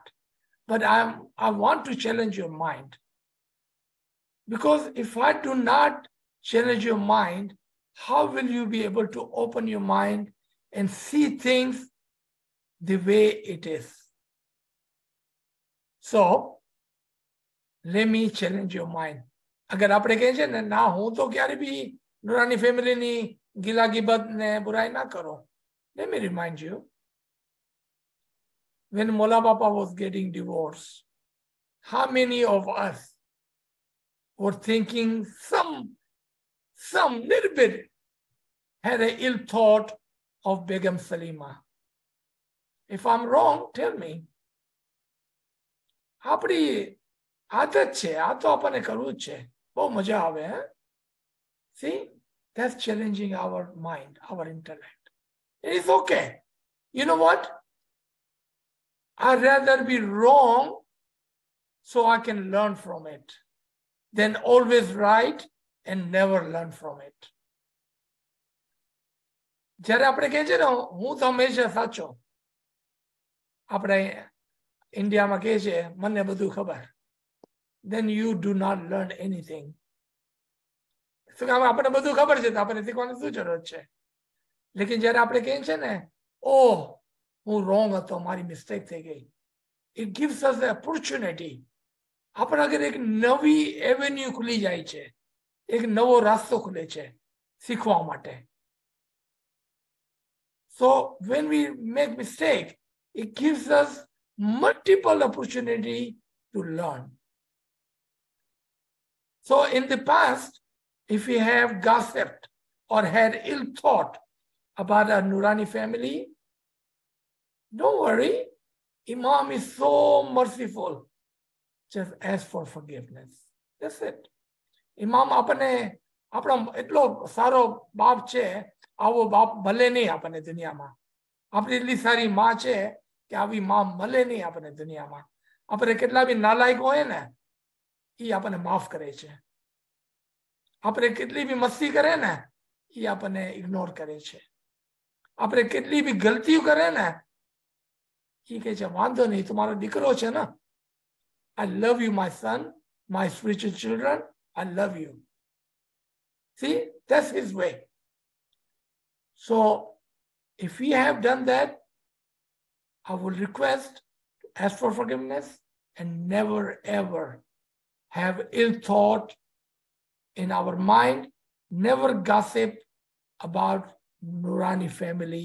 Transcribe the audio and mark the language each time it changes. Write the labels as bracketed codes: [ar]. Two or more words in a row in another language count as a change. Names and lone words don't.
[en] But I want to challenge your mind. Because if I do not challenge your mind, how will you be able to open your mind and see things the way it is? So, let me challenge your mind. [gu] अगर આપણે કહે છે ને ના હું તો ક્યારે બી નુરાની ફેમિલીની ગિલા ગિબત ને બુરાઈ ના કરો. [en] Let me remind you, when Mola Bapa was getting divorced, how many of us were thinking some little bit had an ill thought of Begum Salima? If I'm wrong, tell me. [gu] આપણી આદત છે, આ તો આપણને કરવું જ છે. બહુ મજા આવે. [en] See, that's challenging our mind, our intellect. It's okay. You know what? I'd rather be wrong so I can learn from it than always right and never learn from it. [gu] જ્યારે આપણે કહે છે ને હું તો હંમેશા સાચો, આપણે ઇન્ડિયામાં કહે છે મને બધું ખબર, [en] then you do not learn anything. [gu] આપણે બધું ખબર છે તો આપણે શીખવાની શું જરૂર છે? લેકિન જ્યારે આપણે કહીએ છે ને ઓહ હું રોંગ હતો, મારી મિસ્ટેક થઈ ગઈ, [en] it gives us the opportunity. [gu] આપણા આગળ એક નવી એવેન્યુ ખુલી જાય છે, એક નવો રાસ્તો ખુલે છે શીખવા માટે. [en] So when we make mistake, it gives us multiple opportunity to learn. So in the past, if we have gossiped or had ill thought about our Nurani family, don't worry, Imam is so merciful. Just ask for forgiveness. That's it. [gu] Imam apne આપણો એટલો સારો બાપ છે, આવો બાપ મળે નહીં આપણને દુનિયામાં. આપણી એટલી સારી માં છે કે આવી માં મળે નહીં આપણને દુનિયામાં. આપણે કેટલા બી નાલાયક હોય ને એ આપણને માફ કરે છે. આપણે કેટલી બી મસ્તી કરે ને એ આપણને ઇગ્નોર કરે છે. આપણે કેટલી બી ગલતીઓ કરે ને એ કહે છે વાંધો નહીં, તમારો દીકરો છે ને, [en] I love you, my son, my spiritual children, I love you. See, that's his way. So if we have done that, I will request, ask for forgiveness and never ever have ill thought in our mind, never gossip about Nurani family.